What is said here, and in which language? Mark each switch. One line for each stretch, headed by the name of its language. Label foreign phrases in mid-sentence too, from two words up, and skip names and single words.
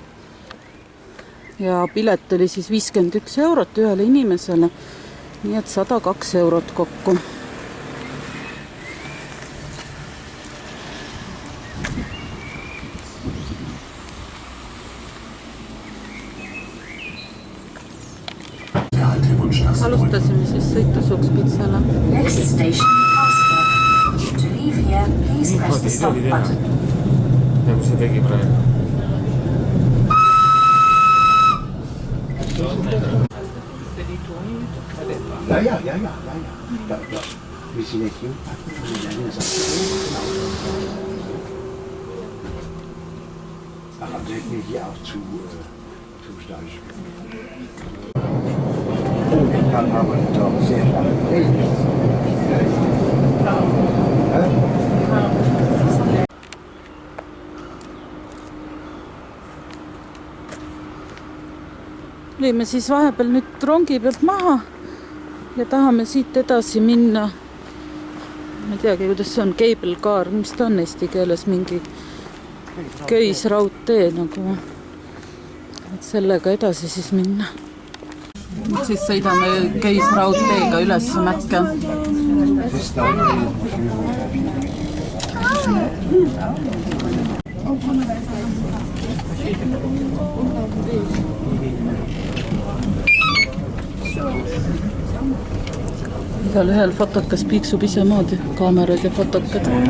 Estonian: Ja pilet oli siis 51 eurot ühele inimesele, nii et 102 eurot kokku. Alustasime siis sõitu Sukspitsale.
English: Next station, Carlsberg. To leave here, please press the stop button.
Estonian: Nagu see tegi praegu. Ja.
German: Wir sind nicht hier. Aber wir sind hier auch zu steig. Dann haben wir doch sehr
Estonian: Lõime siis vahepeal nüüd rongi pealt maha ja tahame siit edasi minna. Ma ei teagi, kuidas see on,
English: cable car,
Estonian: mis ta on eesti keeles, mingi köisraudtee nagu. Et sellega edasi siis minna. Siis sõidame köisraudteega üles Mäkke. Igal ühel fotokas piiksub ise moodi, kaamerad ja fotokad.